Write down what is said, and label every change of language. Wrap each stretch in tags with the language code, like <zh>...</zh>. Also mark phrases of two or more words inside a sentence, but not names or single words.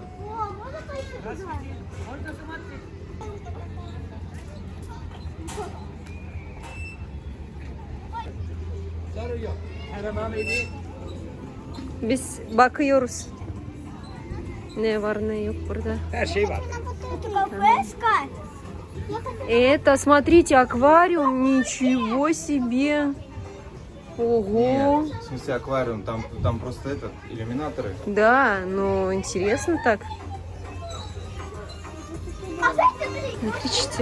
<ru>О, можно пойти? Можно смотреть.</ru> <tr>Biz bakıyoruz. Ne var ne yok burada. Her şey var.</tr> <ru>Это кафе искать? Это, смотрите, аквариум. Ничего себе. Ого. Нет, в смысле аквариум, там просто этот, иллюминаторы. Да, ну интересно так. Смотрите.</ru>